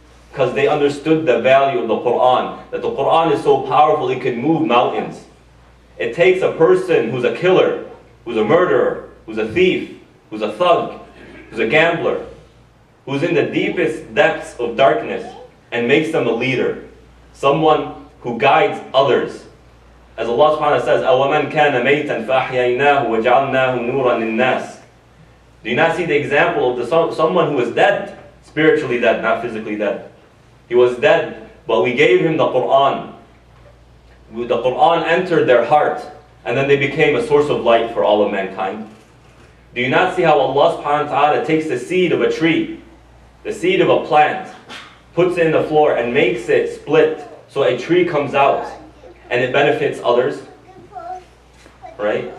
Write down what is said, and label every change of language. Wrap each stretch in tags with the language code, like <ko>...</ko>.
<en>Because they understood the value of the Quran, that the Quran is so powerful it can move mountains. It takes a person who's a killer, who's a murderer, who's a thief, who's a thug, who's a gambler, who's in the deepest depths of darkness, and makes them a leader, someone who guides others. As Allah subhanahu wa ta'ala says,</en> <ar>أَوَمَنْ كَانَ مَيْتًا فَأَحْيَيْنَاهُ وَجَعَلْنَاهُ نُورًا لِلنَّاسِ.</ar> <en>Do you not see the example of someone who was dead, spiritually dead, not physically dead? He was dead, but we gave him the Quran. The Quran entered their heart, and then they became a source of light for all of mankind. Do you not see how Allah subhanahu wa ta'ala takes the seed of a tree, the seed of a plant, puts it in the floor and makes it split so a tree comes out and it benefits others? Right?</en>